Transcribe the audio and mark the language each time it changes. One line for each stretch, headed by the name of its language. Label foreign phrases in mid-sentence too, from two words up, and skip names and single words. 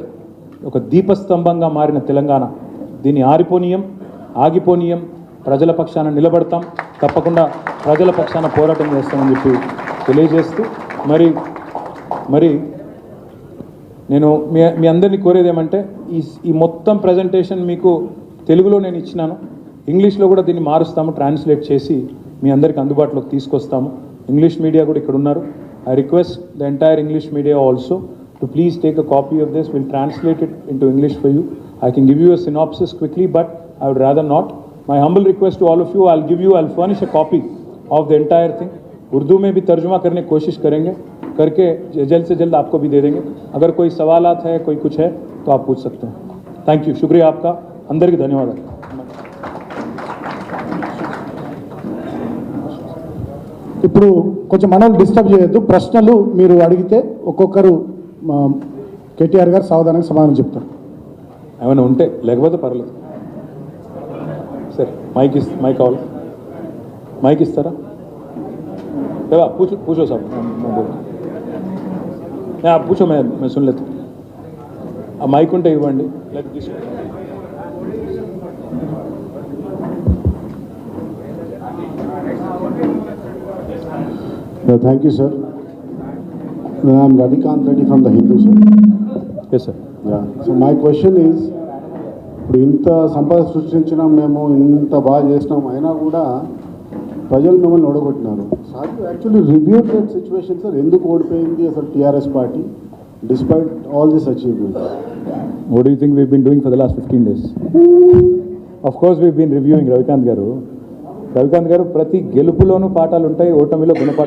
Telugu: ఒక దీపస్తంభంగా మారిన తెలంగాణ, దీన్ని ఆగిపోనీయం, ప్రజల పక్షాన నిలబడతాం, తప్పకుండా ప్రజల పక్షాన పోరాటం చేస్తామని చెప్పి తెలియజేస్తూ మరి నేను మీ అందరినీ కోరేది ఏమంటే, ఈ మొత్తం ప్రజెంటేషన్ మీకు తెలుగులో నేను ఇచ్చినాను, ఇంగ్లీష్లో కూడా దీన్ని మారుస్తాము, ట్రాన్స్లేట్ చేసి మీ అందరికీ అందుబాటులోకి తీసుకొస్తాము. ఇంగ్లీష్ మీడియా కూడా ఇక్కడ ఉన్నారు.
English: I request the entire English media also to please take a copy of this. We'll translate it into English for you. I can give you a synopsis quickly, but I would rather not. My humble request to all of you, I'll furnish a copy of the entire thing.
Hindi: उर्दू में भी तर्जुमा करने की कोशिश करेंगे, करके जल्द से जल्द आपको भी दे देंगे. अगर कोई सवालात है, कोई कुछ है तो आप पूछ सकते हैं.
English: thank you,
Hindi: शुक्रिया आपका, अंदर की धन्यवाद.
Telugu: ఇప్పుడు కొంచెం మనల్ని డిస్టర్బ్ చేయొద్దు. ప్రశ్నలు మీరు అడిగితే ఒక్కొక్కరు కేటీఆర్ గారు సావధానంగా సమాధానం చెప్తారు. ఏమైనా ఉంటే, లేకపోతే పర్లేదు. సరే, మైక్ కావాలి, మైక్ ఇస్తారా?
Hindi: पूछो साहब, आप पूछो, मैं सुन लेता हूँ.
Telugu: माइक ఉంటే ఇవ్వండి.
English: Thank you, sir. I'm Ravikant Reddy from the Hindu, sir. Yes, sir. Yeah. So my question is,
Telugu: ఇప్పుడు ఇంత సంపద సృష్టించినాం, మేము ఇంత బాగా చేసినాం, అయినా కూడా ప్రజలు మిమ్మల్ని ఓడగొట్టినారు. సార్,
English: actually review that situation
Telugu: సార్, ఎందుకు ఓడిపోయింది అసలు టీఆర్ఎస్ పార్టీ?
English: despite all this achievement? What do you think we've been doing for the last 15 days? Of course, we've been reviewing Ravikant garu.
Telugu: ప్రతి గెలుపులోనూ పాఠాలు ఉంటాయి, ఓటమిలో గుణపాఠాలు